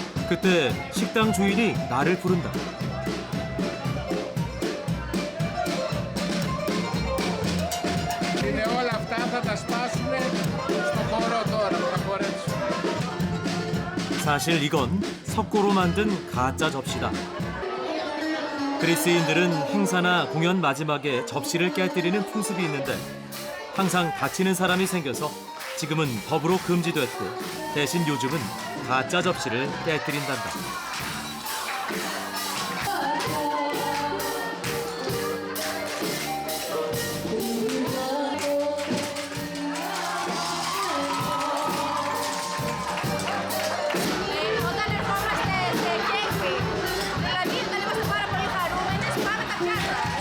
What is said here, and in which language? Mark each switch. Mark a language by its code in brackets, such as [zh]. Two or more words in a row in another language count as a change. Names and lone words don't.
[ko] 그때 식당 주인이 나를 부른다. [el] Είναι όλα αυτά θα τα σπάσουμε στο χώρο τώρα που θα χορέψουμε. [ko] 사실 이건 석고로 만든 가짜 접시다. 그리스인들은 행사나 공연 마지막에 접시를 깨뜨리는 풍습이 있는데 항상 다치는 사람이 생겨서 지금은 법으로 금지됐고 대신 요즘은 가짜 접시를 깨뜨린단다. [el] Όταν ερχόμαστε σε κέφι, δηλαδή όταν είμαστε πάρα πολύ χαρούμενες, πάμε τα πιάτα.